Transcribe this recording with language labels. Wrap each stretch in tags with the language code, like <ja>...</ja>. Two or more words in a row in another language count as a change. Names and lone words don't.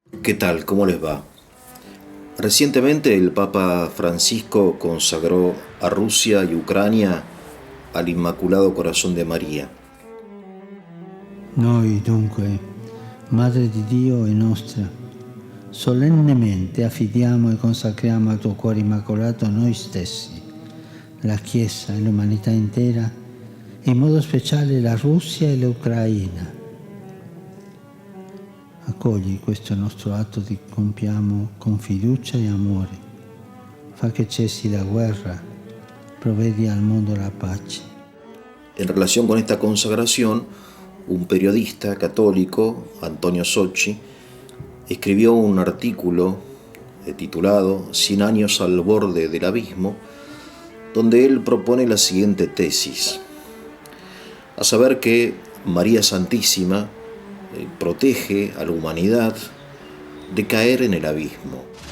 <es>¿Qué tal? ¿Cómo les va? Recientemente el Papa Francisco consagró a Rusia y Ucrania al Inmaculado Corazón de María.</es> <it>Noi dunque, Madre di Dio e nostra, solennemente affidiamo e consacriamo al tuo cuore immacolato noi stessi, la Chiesa e l'umanità intera, in modo speciale la Russia e l'Ucraina. Accogli questo nostro atto che compiamo con fiducia e amore. Fa che cessi la guerra, provvedi al mondo la pace.</it> <es>En relación con esta consagración, un periodista católico, Antonio Socci, escribió un artículo titulado 100 años al borde del abismo, donde él propone la siguiente tesis, a saber que María Santísima protege a la humanidad de caer en el abismo.</es>